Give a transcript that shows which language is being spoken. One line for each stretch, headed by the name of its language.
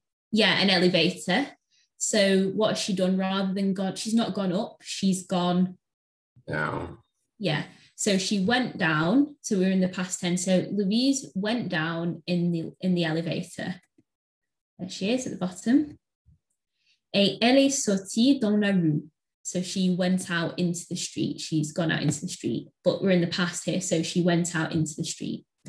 English: Yeah, an elevator. So what has she done? Rather than gone, she's not gone up, she's gone down. Yeah. So she went down. So we're in the past tense. So Louise went down in the elevator. There she is at the bottom.
French: Et elle est sortie dans la rue.
English: So she went out into the street. She's gone out into the street. But we're in the past here. So she went out into the street.